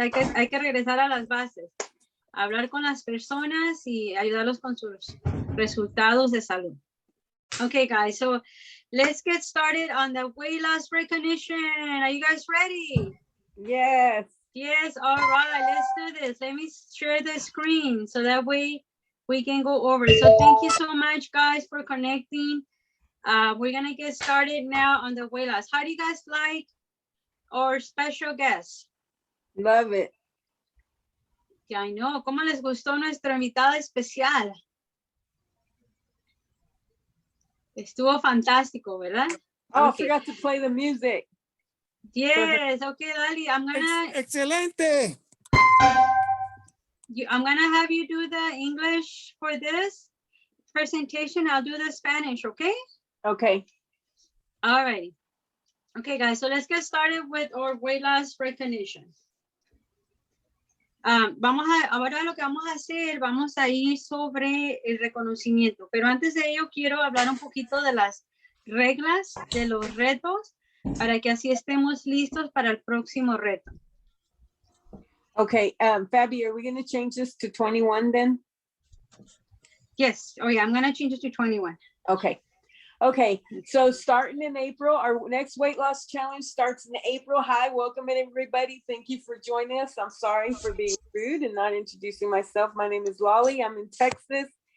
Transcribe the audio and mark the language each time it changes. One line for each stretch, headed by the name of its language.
Spanish: Hay que regresar a las bases. Hablar con las personas y ayudarlos con sus resultados de salud.
English: Okay, guys. So let's get started on the weight loss recognition. Are you guys ready? Yes. Yes. All right. Let's do this. Let me share the screen so that way we can go over it. So thank you so much, guys, for connecting. We're gonna get started now on the weight loss. How do you guys like our special guest? Love it. Ya I know.
Spanish: ¿Cómo les gustó nuestra invitada especial? Estuvo fantástico, ¿verdad?
English: Oh, Okay. I forgot to play the music. Yes. Okay, Lali. I'm gonna
Spanish: ¡Excelente!
English: have you do the English for this presentation. I'll do the Spanish, okay? Okay. All right. Okay, guys, so let's get started with our weight loss recognition.
Spanish: Ahora lo que vamos a hacer, vamos a ir sobre el reconocimiento, pero antes de ello quiero hablar un poquito de las reglas de los retos para que así estemos listos para el próximo reto.
English: Okay. Fabi, are we going to change this to 21 then? Yes. Oh yeah, I'm going to change it to 21. Okay. Okay. So starting in April, our next weight loss challenge starts in April. Hi, welcome everybody. Thank you for joining us. I'm sorry for being rude and not introducing myself. My name is Lolly. I'm in Texas.